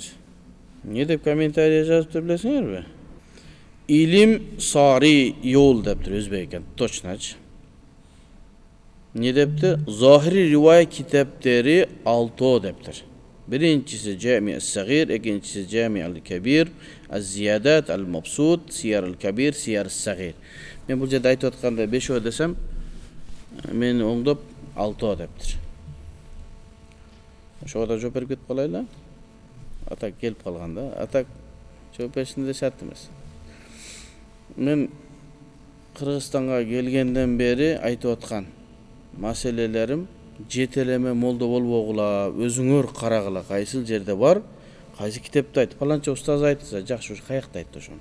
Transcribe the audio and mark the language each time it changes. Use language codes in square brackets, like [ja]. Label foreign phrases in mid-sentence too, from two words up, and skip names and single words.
[ky] Не деп комментарий жазыптыр билесиңерби? Илим сари yol дептир, өзбек экен, точноч. Не дептир? Захири ривая китептери 6 дептир. Биринчиси Жами' ас-Сагир, экинчиси Жами' ал-Кабир, az-Ziyadат al-Mabsut, Siyar al-Kabir, Siyar as-Sagir. Мен бул жерде айтып атканда 5 десем, мен оңдоп 6 дептир. Ошого да жооп берип кетип калайлы. Атак келип калганда, атак жооп беришинде шарт эмес. Мен Кыргызстанга келгенден бери айтып аткан, maselelerim жетелеме молда болбогула, өзүңөр карагыла, кайсыл жерде бар, кайсы китепте айтты, паланча устаз айтса, жакшы ушу каякта айтты ошону.